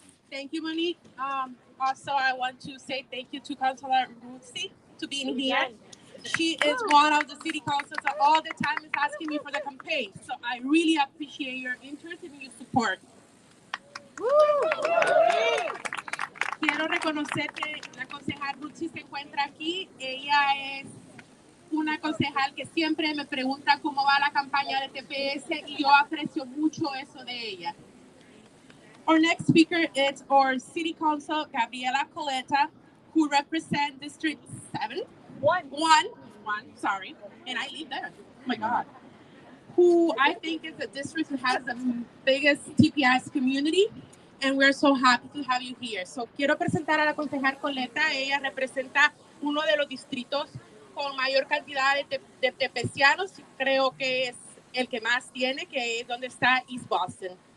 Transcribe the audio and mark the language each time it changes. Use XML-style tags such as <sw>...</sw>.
<en>Thank you, Monique. Also, I want to say thank you to Councilor Ruthie to being here. She is one of the city councils that all the time is asking me for the campaign. So I really appreciate your interest and your support.</en> <es>Quiero reconocer que la concejal Ruthie se encuentra aquí. Ella es una concejal que siempre me pregunta cómo va la campaña de TPS y yo aprecio mucho eso de ella.</es> <en>Our next speaker is our City Council, Gabriela Coleta, who represents District 7. One, sorry. And I live there. Oh my God. Who I think is the district who has the biggest TPS community. And we're so happy to have you here.</en> <es>So quiero presentar a la concejal Coleta. Ella representa uno de los distritos con mayor cantidad de TPSianos. Creo que es el que más tiene, que es donde está East Boston.</es>